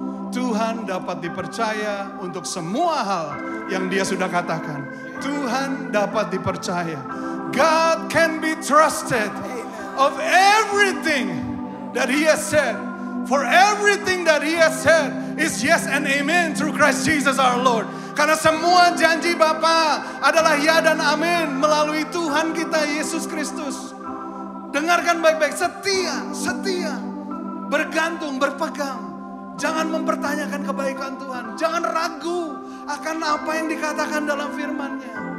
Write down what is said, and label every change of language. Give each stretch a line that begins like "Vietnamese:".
Indonesian: Tuhan dapat dipercaya untuk semua hal yang Dia sudah katakan. Tuhan dapat dipercaya.
English: God can be trusted of everything that He has said. For everything that He has said is yes and amen through Christ Jesus our Lord.
Indonesian: Karena semua janji Bapa adalah ya dan amin melalui Tuhan kita Yesus Kristus. Dengarkan baik-baik, setia, bergantung, berpegang. Jangan mempertanyakan kebaikan Tuhan. Jangan ragu akan apa yang dikatakan dalam firman-Nya.